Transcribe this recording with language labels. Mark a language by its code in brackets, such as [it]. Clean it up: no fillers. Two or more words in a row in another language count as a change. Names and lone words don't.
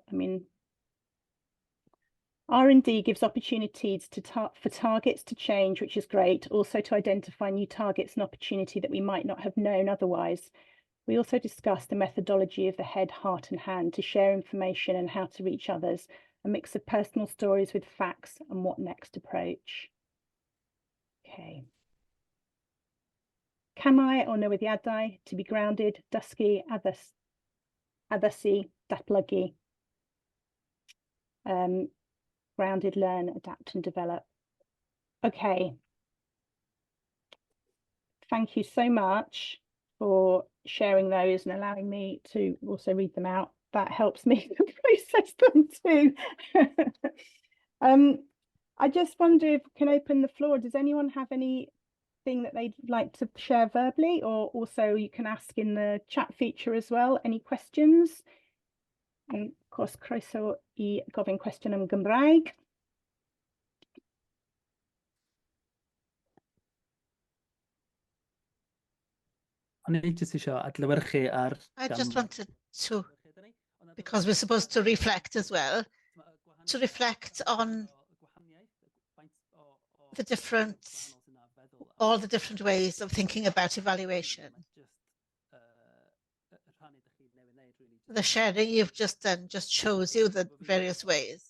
[en] I mean, R&D gives opportunities for targets to change, which is great. Also to identify new targets and opportunity that we might not have known otherwise. We also discussed the methodology of the head, heart and hand to share information and how to reach others, a mix of personal stories with facts and what next approach. [cy] Okay. Camau o newyddiadau, [en] to be grounded, [cy] dysgu, addasu, datblygu. [en] Grounded, learn, adapt and develop. Okay. Thank you so much for sharing those and allowing me to also read them out. That helps me to process them too. I just wonder if I can open the floor. Does anyone have anything that they'd like to share verbally, or also you can ask in the chat feature as well, any questions? And of course, [cy] croeso I gofyn cwestiwn yn Gymraeg. [en] I just wanted to, because we're supposed to reflect as well, to reflect on all the different ways of thinking about evaluation. The sharing you've just done just shows you the various ways.